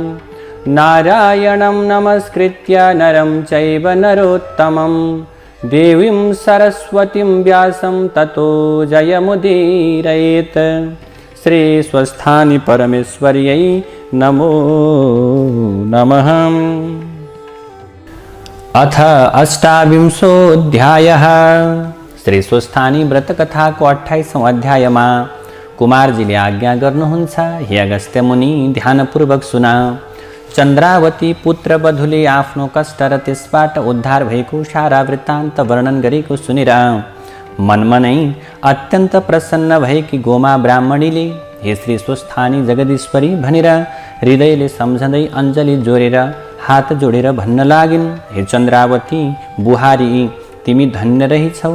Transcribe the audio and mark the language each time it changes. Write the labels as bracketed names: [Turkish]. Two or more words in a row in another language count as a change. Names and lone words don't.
[Sanskrit] नारायणं नमस्कृत्य नरं चैव नरोत्तमम् देवीं सरस्वतीं व्यासं ततो जयमुदीरयेत्। श्री स्वस्थानी परमेश्वर्यै नमो नमः। अथ अष्टाविंशोऽध्यायः। [Nepali] श्री स्वस्थानी व्रत कथाको 28औं अध्यायमा कुमारजीले आज्ञा गर्नुहुन्छ, हे अगस्त्य मुनि ध्यानपूर्वक सुना। चन्द्रावती पुत्र वधुले आफ्नो कष्ट र त्यसबाट उद्धार भएको सारा वृत्तान्त वर्णन गरेको सुनेर मनमा नै अत्यन्त प्रसन्न भएकी गोमा ब्राह्मणीले हे श्री स्वस्थानी जगदीश्वरी भनेर हृदयले सम्झँदै अञ्जली जोडेर हात जोडेर भन्न लागिन्, हे चन्द्रावती बुहारी, तिमी धन्य रहिछौ।